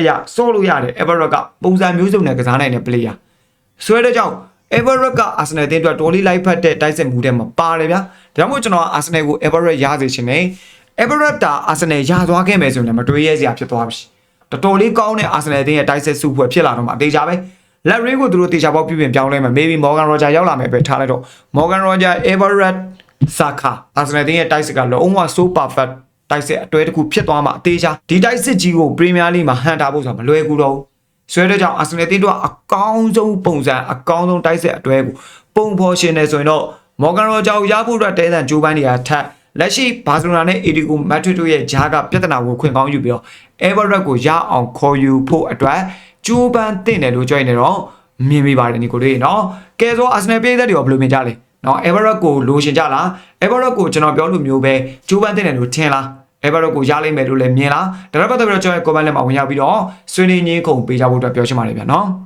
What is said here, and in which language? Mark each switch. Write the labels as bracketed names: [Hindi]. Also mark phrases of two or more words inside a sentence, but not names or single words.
[Burmese] ရာစော့လို့ရတယ် Everett ကပုံစံမျိုးစုံနဲ့ကစားနိုင်တဲ့ player ဆွဲတဲ့ကြောင့် Everett က Arsenal တင်းအတွက်တော်လေးလိုက်ဖက်တဲ့တိုက်စစ်မှုတွေမှာပါတယ်ဗျာဒါကြောင့်မို့ကျွန်တော် Arsenal ကို Everett ရစေချင်တယ်Everett တာ Arsenal ရသွားခဲ့မယ်ဆိုရင်လည်းမတွေးရဲစရာဖြစ်သွားပြီတော်တော်လေးကော င်းတဲ့ Arsenal တင်းရဲ့တိုက်စစ်စုဖွဲ့ဖြစ်လာတော့မှအသေးချာပဲ [English] Left wing [Burmese] ကိုသူတို့တေချာပေါက်ပြုပြင်ပြောင်းလဲမယ် maybe Morgan Roger ရောက်လာမယ်ပဲထားလိုက်တော့ Morgan Roger Everett Saka Arsenal တင်းရဲ့တိုက်စစ်ကလုံးဝ [English] so perfect [Burmese] တိုက် စစ်အတွဲတစ်ခုဖြစ်သွားမှအသေးချာဒီတိုက်စစ်ကြီးကို Premier League မှာဟန်တာဖို့ဆိုတာမလွယ်ကူတော့ဘူးဆွဲတဲ့ကြောင့် Arsenal တင်းတို့ကအကောင်း ဆုံးပုံစံအကောင်းဆုံးတိုက်စစ်အတွဲကိုပုံဖော်ရှင်နေဆိုရင်တော့ Morgan Roger ကိုရဖို့အတွက်တဲတန်ဂျိုးပိုင်းတွေကထပ်လက်ရှိဘာစီလိုနာနဲ့ Atletico Madrid တို့ရဲ့ဂျားကပြဿနာကိုခွင့်ကောင်းယူပြီးတော့ Everett ကိုရအောင်ခေါ်ယူဖို့အတွက်ကျိုးပန်းတင်တယ်လို့ကြွနေတော့မြင်မိပါတယ်ညီကိုလေးနော်ကဲဆို Arsenal ပြည်သက်တွေကဘယ်လိုမြင်ကြလဲနော် Everett ကိုလိုချင်ကြလား Everett ကိုကျွန်တော်ပြောလို့မျိုးပဲကျိုးပန်းတင်တယ်လို့ထင်လား Everett ကိုရလိမ့်မယ်လို့လည်းမြင်လားဒါတော့ပတ်သက်ပြီးတော့ကျွန်တော် comment ထဲမှာဝင်ရောက်ပြီးတော့ဆွေးနွေးညင်းခုန်ပေးကြဖို့အတွက်ပြောချင်ပါတယ်ဗျာနော်